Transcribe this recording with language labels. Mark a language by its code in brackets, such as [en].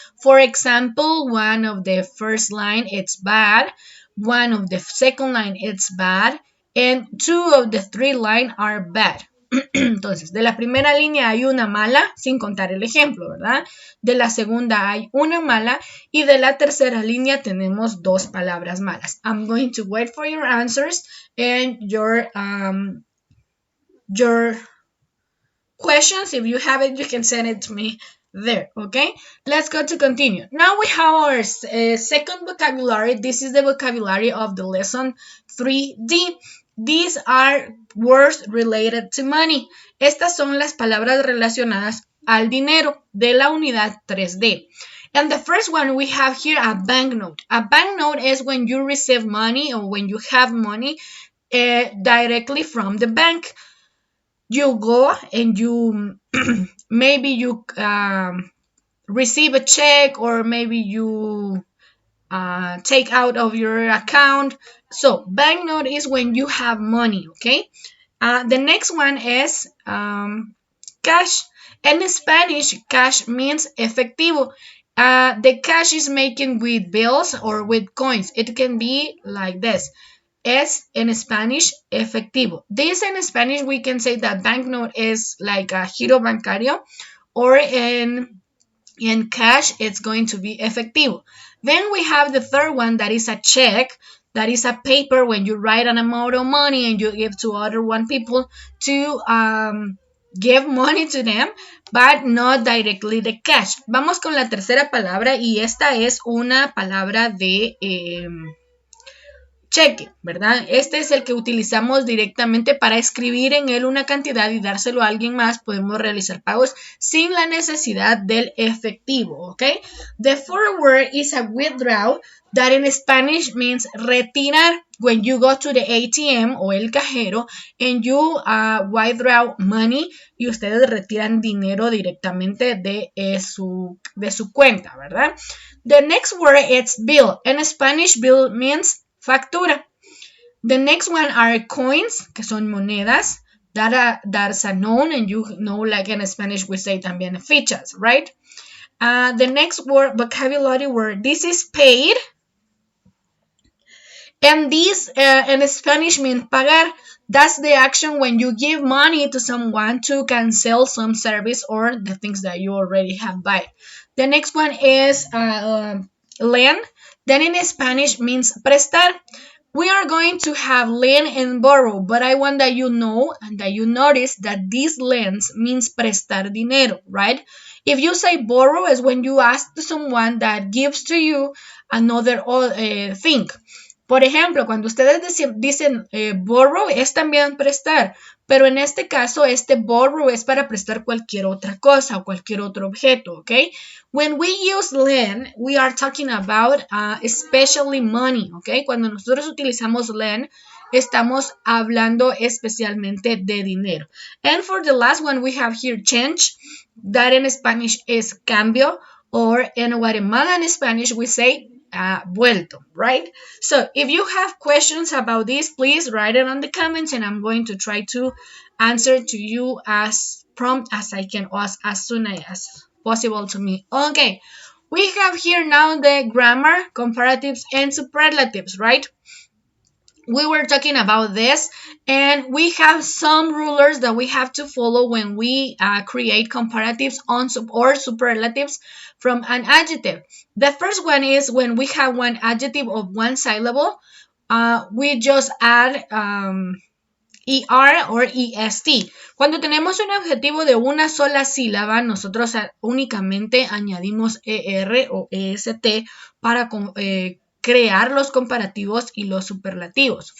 [en] For example, one of the first line, it's bad. One of the second line, it's bad. And 2 of the 3 line are bad. [es] Entonces, de la primera línea hay una mala, sin contar el ejemplo, ¿verdad? De la segunda hay una mala y de la tercera línea tenemos 2 palabras malas. [en] I'm going to wait for your answers and your questions. If you have it, you can send it to me there, okay? Let's go to continue. Now we have our second vocabulary. This is the vocabulary of the lesson 3D. These are words related to money. [es] Estas son las palabras relacionadas al dinero de la unidad 3D. [en] And the first one we have here, a banknote. A banknote is when you receive money or when you have money directly from the bank. You go and you maybe you receive a check or maybe you take out of your account. So banknote is when you have money, okay? The next one is cash. In Spanish, cash means efectivo. The cash is making with bills or with coins. It can be like this. Es in Spanish efectivo. This in Spanish we can say that banknote is like a giro bancario, or in cash it's going to be efectivo. Then we have the third one, that is a check. That is a paper when you write an amount of money and you give to other people to give money to them, but not directly the cash. [es] Vamos con la tercera palabra y esta es una palabra de cheque, ¿verdad? Este es el que utilizamos directamente para escribir en él una cantidad y dárselo a alguien más. Podemos realizar pagos sin la necesidad del efectivo, ¿ok? [en] The fourth word is a withdraw, that in Spanish means retirar. When you go to the ATM [es] o el cajero [en] and you withdraw money [es] y ustedes retiran dinero directamente de su cuenta, ¿verdad? [en] The next word is bill. In Spanish, bill means factura. The next one are coins, [es] que son monedas. [en] That's a noun, and you know, like in Spanish, we say [es] también fichas, [en] right? The next word, vocabulary word, this is paid. And this in Spanish means pagar. That's the action when you give money to someone to cancel some service or the things that you already have bought. The next one is lend. Then in Spanish means prestar. We are going to have lend and borrow, but I want that you know and that you notice that this lends means prestar dinero, right? If you say borrow is when you ask to someone that gives to you another thing. [es] Por ejemplo, cuando ustedes dicen borrow es también prestar, pero en este caso este borrow es para prestar cualquier otra cosa o cualquier otro objeto, ¿ok? [en] When we use lend, we are talking about especially money, ¿ok? [es] Cuando nosotros utilizamos lend, estamos hablando especialmente de dinero. [en] And for the last one, we have here change, that in Spanish is cambio, or in Guatemalan Spanish, we say vuelto, right? So if you have questions about this, please write it on the comments and I'm going to try to answer to you as prompt as I can, as soon as possible to me. Okay, we have here now the grammar, comparatives, and superlatives, right? We were talking about this, and we have some rulers that we have to follow when we create comparatives or superlatives from an adjective. The first one is when we have one adjective of one syllable, we just add ER or EST. [es] Cuando tenemos un adjetivo de una sola sílaba, nosotros únicamente añadimos ER o EST para crear los comparativos y los superlativos.